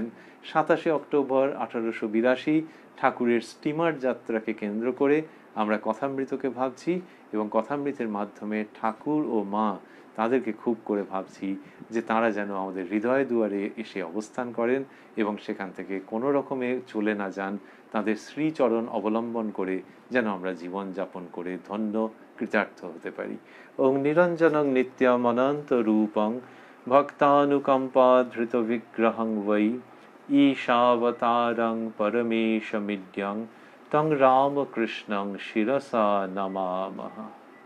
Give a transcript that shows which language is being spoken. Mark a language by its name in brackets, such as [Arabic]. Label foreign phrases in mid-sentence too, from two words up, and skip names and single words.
[Bangla] 27 অক্টোবর 1882 ঠাকুরের স্টিমার যাত্রাকে কেন্দ্র করে আমরা কথামৃতকে ভাবছি, এবং কথামৃতের মাধ্যমে ঠাকুর ও মা তাদেরকে খুব করে ভাবছি যে তারা যেন আমাদের হৃদয় দুয়ারে এসে অবস্থান করেন এবং সেখান থেকে কোনো রকমে চলে না যান। তাদের শ্রীচরণ অবলম্বন করে যেন আমরা জীবন যাপন করে ধন্য কৃতার্থ হতে পারি। [Sanskrit] ওং নিরঞ্জনং নিত্যম অনন্ত রূপং ভক্তানুকম্পা ধৃত বিগ্রহং বৈ ঈশাবতারং পরমেশমিদ্যং তং রামকৃষ্ণং শিরসা নমামহ।